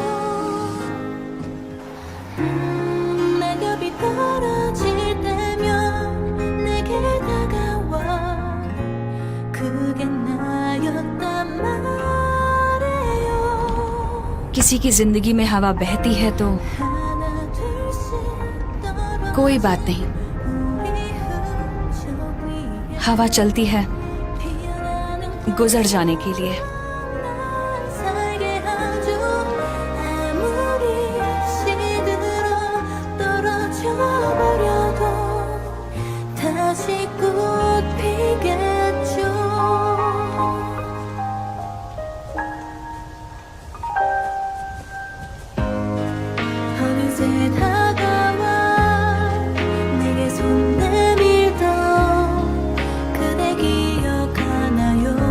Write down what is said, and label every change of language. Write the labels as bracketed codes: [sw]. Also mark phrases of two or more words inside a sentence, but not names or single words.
[ko] 낙엽이 떨어질 때면 내게 다가와 그게 나였단 말이에요. [hi] किसी की जिंदगी में हवा बहती है तो [ko] 하나 둘씩 떨어져 [hi] कोई बात नहीं, हवा चलती है गुजर जाने के लिए। [ko] 살게 하죠. 아무리 시들어 떨어져 버려도 다시 꽃 피겠죠. 어느새 다가와 내게 손 내밀던 그대 기억하나요?